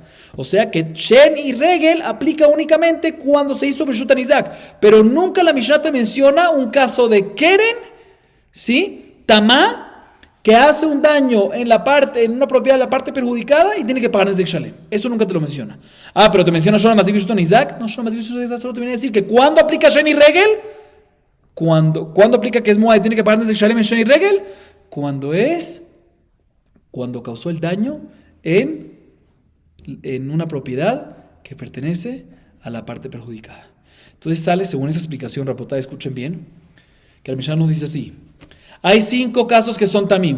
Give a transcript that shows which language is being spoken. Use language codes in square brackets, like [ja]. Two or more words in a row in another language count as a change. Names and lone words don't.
[es] O sea que Shen y Regel aplica únicamente cuando se hizo [he] Bershut Hanizak. [es] Pero nunca la Mishnah te menciona un caso de Keren, ¿sí? Tamá, que hace un daño en una propiedad de la parte perjudicada y tiene que pagar [he] Nezek Shalem. [es] Eso nunca te lo menciona. Pero te menciona [he] Shora Mazik Bershut Hanizak. [es] No, [he] Shora Mazik Bershut Hanizak [es] solo te viene a decir que cuando aplica [he] Shen y Regel, [es] cuando aplica que es Moad y tiene que pagar [he] Nezek Shalem [es] en [he] Shen y Regel, [es] cuando causó el daño en una propiedad que pertenece a la parte perjudicada. Entonces sale, según esa explicación, Rapotá, escuchen bien, que el Mishnah nos dice así: Hay 5 casos que son tamim.